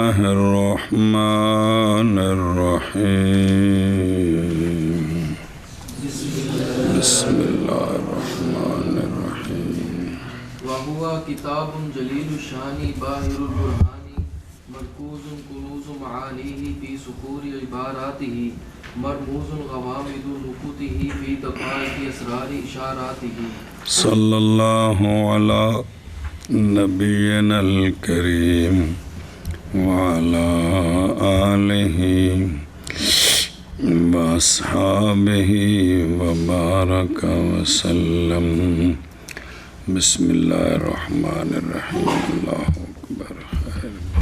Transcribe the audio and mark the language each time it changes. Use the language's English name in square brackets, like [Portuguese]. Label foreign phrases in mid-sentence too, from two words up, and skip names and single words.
[Arabic] الرحمن الرحیم بسم اللہ الرحمن الرحیم وهو کتاب جلیل الشان باہر البرہان مرکوز کنوز معانیہ فی سکور عباراته مرموز غوامض نکوته فی دقائق اسرار اشاراته صلی اللہ علی نبینا الکریم وعلی آلہ واصحابہ وبارک وسلم بسم اللہ الرحمن الرحیم اللہ اکبر خیر.